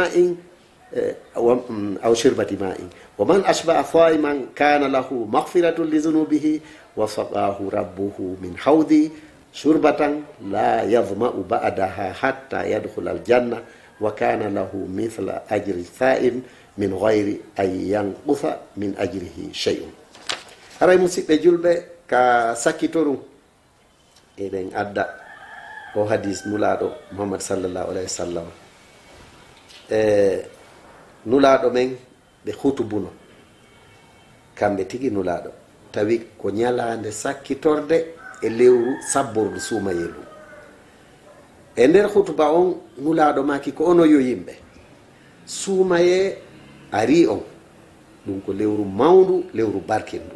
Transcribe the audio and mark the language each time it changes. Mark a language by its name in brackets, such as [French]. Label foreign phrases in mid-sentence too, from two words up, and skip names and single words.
[Arabic] ماء ومن أشبع صائما كان له مغفرة لذنوبه وسقاه ربه من حوض شربة لا يظمأ بعدها حتى يدخل الجنة وكان له مثل أجر الصائم من غير أن ينقص من أجره شيء. [Fula] haray musidɓe julɓe ka sakkitorum eɗen adda o hadis nulaɗo Muhammad [Arabic] صلى الله عليه وسلم [Fula] nulaɗo men ɓe hutubuno kamɓe tigi nulaɗo tawi ko ñalande sakkitorde e lewru sabbordu suumayelu. e nder hutuba on nulaɗo maki ko ono yo yimɓe suumaye ari on ɗum ko lewru mawndu, lewru barkindu.